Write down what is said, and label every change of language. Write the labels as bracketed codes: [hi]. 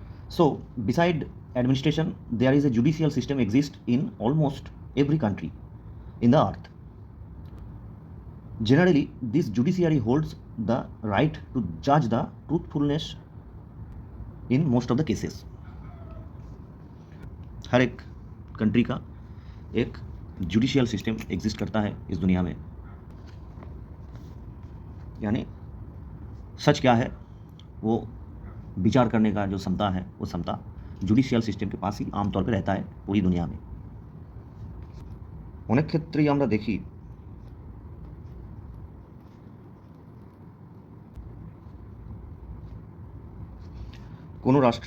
[en] So, beside administration, there is a judicial system exists in almost every country in the earth. Generally, this judiciary holds the right to judge the truthfulness in most of the cases. [hi] हर एक country का एक judicial system exist करता है इस दुनिया में, यानी सच क्या है वो विचार करने का जो क्षमता है वो क्षमता जुडिशियल सिस्टम के पास ही आमतौर पर रहता है पूरी दुनिया में। [bn] অনেক ক্ষেত্রেই আমরা দেখি কোনো